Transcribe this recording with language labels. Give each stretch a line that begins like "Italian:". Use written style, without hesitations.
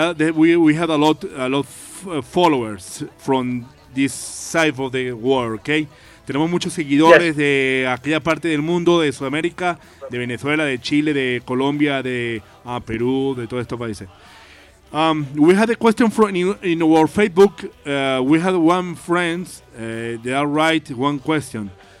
English: We had a lot of followers from this side of the world, okay?
Spanish: Tenemos muchos seguidores de aquella parte del mundo, de Sudamérica, de Venezuela, de Chile, de Colombia, de Perú, de todos estos países.
English: We had a question in our Facebook. We had one friend, they are right, one question.